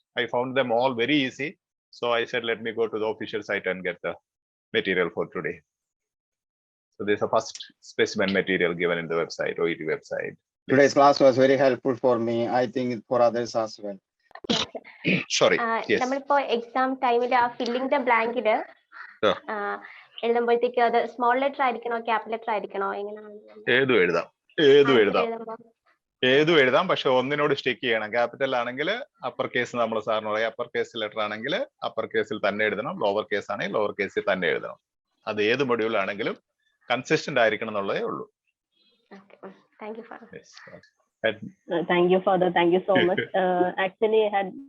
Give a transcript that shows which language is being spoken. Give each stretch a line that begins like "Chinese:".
English: I found them all very easy. So I said, let me go to the official site and get the material for today. So there's a first specimen material given in the website, OET website. Today's class was very helpful for me. I think for others as well. Sorry. Yes.
Malayalam: നമ്മളിപ്പോ exam ടൈമിൽ ആ filling the ബ്ലാങ്കില് എഴുതുമ്പോഴത്തേക്ക് അത് small letter ആയിരിക്കണോ capital letter ആയിരിക്കണോ എങ്ങനെയാണ്? ഏതും എഴുതാം പക്ഷെ ഒന്നിനോട് stick ചെയ്യണം. Capital ആണെങ്കിൽ അപ്പർ കേസ് നമ്മൾ സാറിന് പറയാം, അപ്പർ കേസ് ലെറ്റർ ആണെങ്കിൽ അപ്പർ കേസിൽ തന്നെ എഴുതണം, ലോവർ കേസ് ആണെങ്കിൽ ലോവർ കേസിൽ തന്നെ എഴുതണം. അത് ഏത് മൊഡ്യൂൾ ആണെങ്കിലും കൺസിസ്റ്റന്റ് ആയിരിക്കണം എന്നുള്ളതേ ഉള്ളൂ.
English: Thank you, Father. Yes. Thank you, Father. Thank you so much. Actually, I had